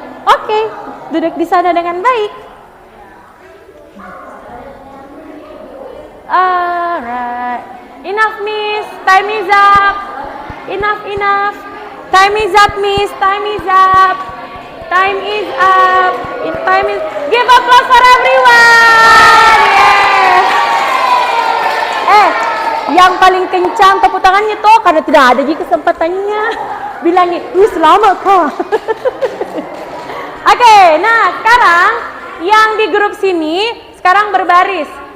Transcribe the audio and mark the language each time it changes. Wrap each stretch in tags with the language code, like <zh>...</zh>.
<id>Oke, duduk di sana dengan baik.</id> <en>Alright, enough miss, time is up. Enough. Time is up miss, time is up. Time is up. Time is. Give applause for everyone. Yeah.</en> <id>Yang paling kencang tepuk tangannya tuh karena tidak ada lagi kesempatannya. Bilangin, selamat kok. Oke, nah sekarang yang di grup sini sekarang berbaris.</id>